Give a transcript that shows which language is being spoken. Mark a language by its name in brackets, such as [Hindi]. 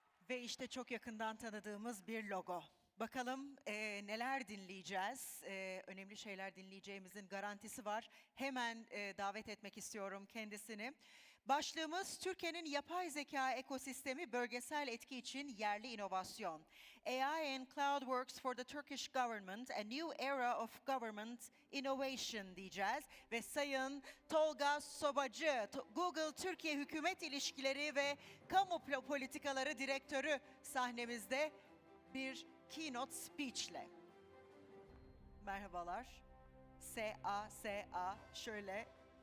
[Turkish] Ve işte çok yakından tanıdığımız bir logo. Bakalım neler dinleyeceğiz, önemli şeyler dinleyeceğimizin garantisi var. Hemen davet etmek istiyorum kendisini. Başlığımız Türkiye'nin yapay zeka ekosistemi bölgesel etki için yerli inovasyon. [English] AI and Cloud Works for the Turkish Government, a New Era of Government Innovation [Turkish] diyeceğiz. Ve Sayın Tolga Sobacı, Google Türkiye Hükümet İlişkileri ve Kamu Politikaları Direktörü sahnemizde bir keynote speech'le. Merhabalar. S-A şöyle.